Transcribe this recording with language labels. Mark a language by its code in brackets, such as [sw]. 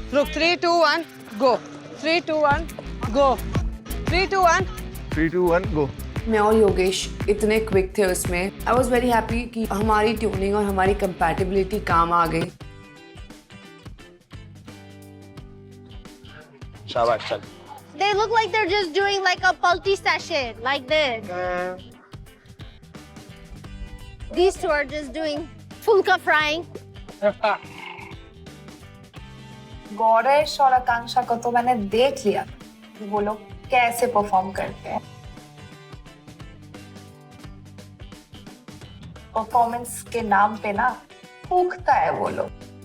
[hi] रुक, 3 2 1 गो, 3 2 1 गो, 3 2 1 3 2 1 गो। मैं और योगेश इतने क्विक थे उसमें। [en] I was very happy [hi] कि हमारी ट्यूनिंग और हमारी कंपैटिबिलिटी काम आ गई। शाबाश, चल। [en] They look like they're just doing like a multi session, like this. These two are just doing fulka frying. [hi] Gauresh और आकांक्षा को तो मैंने देख लिया कि वो लोग कैसे परफॉर्म करते हैं। परफॉर्मेंस के नाम पे ना फूकता है वो लोग।